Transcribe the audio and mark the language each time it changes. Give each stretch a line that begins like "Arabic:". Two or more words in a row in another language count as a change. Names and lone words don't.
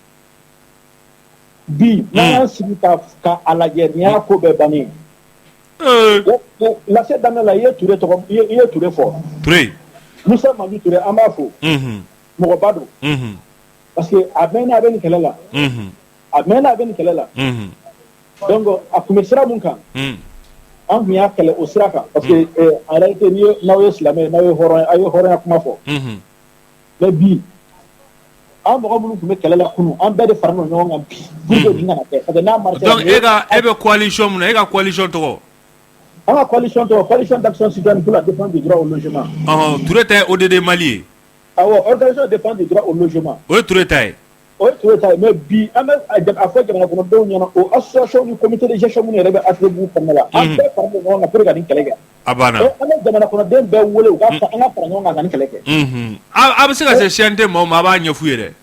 Bambara: n'an y'an sigi ka a lajɛ nin y'a ko bɛɛ bannen lase daminɛ la i ye Ture fɔ Musa Madu Ture an b'a fo mɔgɔba don
French: parce que
Bambara: a mɛnna a bɛ nin kɛlɛ la donc a tun bɛ sira mun kan an tun y'a kɛlɛ o sira kan
French: parce que en réalité
Bambara: n'aw ye silamɛ n'aw ye hɔrɔn a ye hɔrɔnya kuma fɔ mais bi an mɔgɔ minnu tun bɛ kɛlɛ la kunun an bɛɛ de faralen don ɲɔgɔn kan bi
French: pour que
Bambara: nin kana kɛ
French: parce que
Bambara: n'a marché donc e bɛ coalition mun na e ka coalition tɔgɔ an ka coalition tɔgɔ
French: coalition d'action citoyenne pour la défense du droit au logement
Bambara: Ture ta ye ODD Mali ye
French: awɔ organisation de défense du droit au logement
Bambara: o ye Ture ta ye mais bi an bɛ a fɔ jamana kɔnɔdenw ɲɛna o association ni
French: comité de gestion
Bambara: minnu yɛrɛ bɛ Atelier kɔnɔna la an bɛɛ faralen ɲɔgɔn kan
French: pour que
Bambara: ka nin kɛlɛ kɛ a banna an bɛ jamana kɔnɔden bɛɛ wele an ka fara ɲɔgɔn kan ka nin kɛlɛ kɛ a bɛ se ka se CNT ma o ma a b'a ɲɛf'u ye dɛ